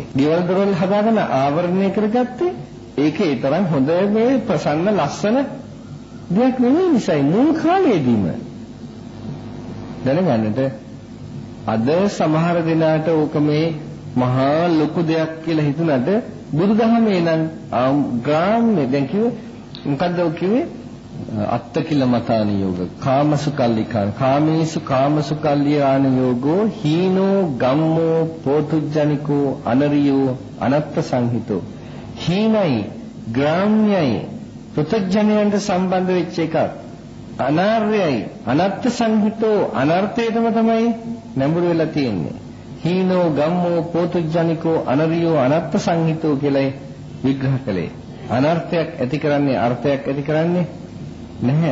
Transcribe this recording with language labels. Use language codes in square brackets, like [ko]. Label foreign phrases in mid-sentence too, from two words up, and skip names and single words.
[si] ගෙවල් දරවල් හදාගෙන ආවරණය කරගත්තේ ඒකේ තරම් හොඳ මේ ප්‍රසන්න ලස්සන දෙයක් නෙවෙයි නිසායි මුල් කාලේදීම. දැනගන්නට අද සමහර දිනාට ඕක මේ මහා ලොකු දෙයක් කියලා හිතුණාට බුදුදහමේ නම් ග්‍රාම්‍ය දැන් කිව්වේ මොකද්ද කිව්වේ [pi] අත්තකිලමතාන යෝග කාමසුකල්ලිකාන කාමේසු කාමසුකල්ලියාන යෝගෝ හීනෝ ගම්මෝ පෝතුජ්ජනිකෝ අනරියෝ අනත්ත සංහිතෝ [si] හීනයි ග්‍රාම්‍යයි පෘථග්ජනයන්ට සම්බන්ධ වෙච්ච එකක් අනාර්යයි [pi] අනත්ත සංහිතෝ [si] අනර්ථයටම තමයි නැඹුරු වෙලා තියෙන්නේ [pi] හීනෝ ගම්මෝ පෝතුජ්ජනිකෝ අනරියෝ අනත්ත සංහිතෝ [si] කියලා විග්‍රහ කළේ අනර්ථයක් ඇති කරන්නේ අර්ථයක් ඇති කරන්නේ නැහැ.